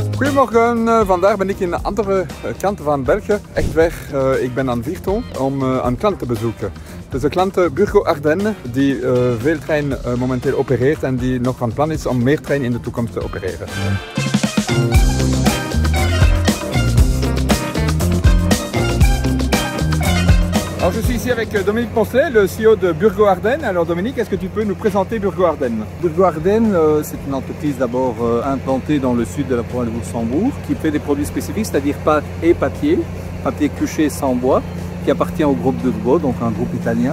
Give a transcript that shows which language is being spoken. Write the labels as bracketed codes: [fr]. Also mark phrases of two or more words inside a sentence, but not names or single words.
[nl] Goedemorgen, vandaag ben ik in de andere kant van België, echt weg. Ik ben aan Virton om een klant te bezoeken. Het is de klant Burgo Ardennes die veel trein momenteel opereert en die nog van plan is om meer trein in de toekomst te opereren. [fr] Alors je suis ici avec Dominique Poncelet, le CEO de Burgo Ardennes. Alors Dominique, est-ce que tu peux nous présenter Burgo Ardennes? Burgo Ardennes, c'est une entreprise d'abord implantée dans le sud de la province de Luxembourg, qui fait des produits spécifiques, c'est-à-dire pâte et papier couché sans bois, qui appartient au groupe de Burgo, donc un groupe italien.